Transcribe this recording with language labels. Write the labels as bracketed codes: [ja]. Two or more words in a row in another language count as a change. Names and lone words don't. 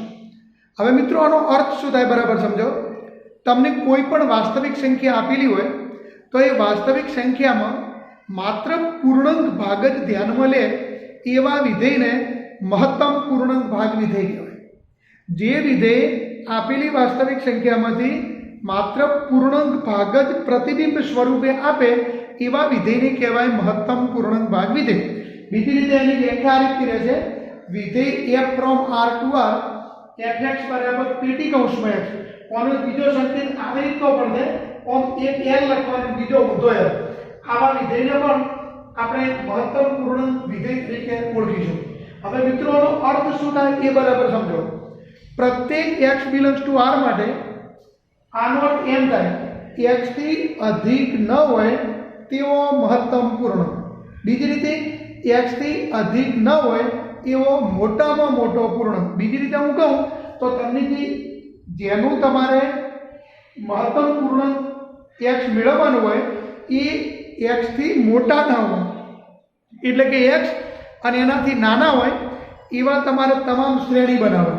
[gu] હવે મિત્રો આનો અર્થ શું થાય બરાબર સમજો. તમને કોઈ પણ વાસ્તવિક સંખ્યા આપેલી હોય તો એ વાસ્તવિક સંખ્યામાં માત્ર પૂર્ણાંક ભાગ જ ધ્યાનમાં લે એવા વિધેયને મહત્તમ પૂર્ણાંક ભાગ વિધેય કહેવાય. જે વિધેય આપેલી વાસ્તવિક સંખ્યામાંથી માત્ર પૂર્ણાંક ભાગ જ પ્રતિબિંબ સ્વરૂપે આપે એવા વિધેયને કહેવાય મહત્તમ પૂર્ણાંક ભાગ વિધેય. બીજી રીતે એની વ્યાખ્યા આ રીતે રહેશે, વિધેય [en] f from R to R fx [gu] બરાબર પેટી કૌંસમાં x. આનો બીજો સંકેત આવી રીતનો પણ છે, ઓમ એક l લખવાનો બીજો ઊંધો l. આવા વિધેયને પણ આપણે મહત્તમ પૂર્ણાંક વિધેય તરીકે ઓળખીશું. હવે મિત્રો આનો અર્થ શું થાય એ બરાબર સમજો. પ્રત્યેક [en] x belongs to R [gu] માટે આનો અર્થ એમ થાય x થી અધિક ન હોય તેવો મહત્તમ પૂર્ણાંક. બીજી રીતે x થી અધિક ન હોય એવો મોટામાં મોટો પૂર્ણાંક. બીજી રીતે હું કહું તો તમને જેનું તમારે મહત્તમ પૂર્ણાંક x મેળવવાનું હોય એ x થી મોટા ના હોય, એટલે કે x અને એનાથી નાના હોય એવા તમારે તમામ શ્રેણી બનાવવાની.